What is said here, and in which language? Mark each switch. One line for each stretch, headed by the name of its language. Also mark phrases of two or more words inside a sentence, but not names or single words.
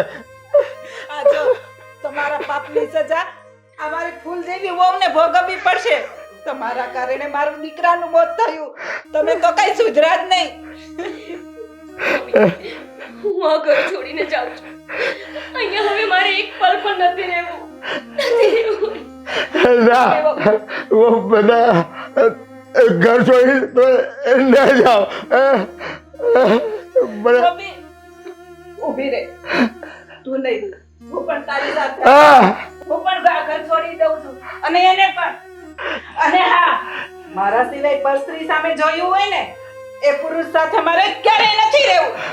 Gujarati: આ જો તમારા પાપની સજા અમારી ફૂલ જેવી વહુને ભોગવવી પડશે. તમારા કારણે મારું દીકરાનું મોત થયું. તમે તો કઈ સુધર્યા જ નહીં. હું આ ઘર છોડીને જાઉં છું. અહીંયા હવે મારે એક પલ પણ નથી રહેવું.
Hindi: ના वो बेटा घर छोड़ी तो न जाओ.
Gujarati: મમ્મી ઊભી રહે. તું નહીં, હું પણ તારી સાથે હું પણ ઘર છોડી દઉં છું અને એને પણ. અને હા, મારા સિવાય પરસ્ત્રી સામે જોયું હોય ને એ પુરુષ સાથે મારે ક્યારેય નથી રહેવું.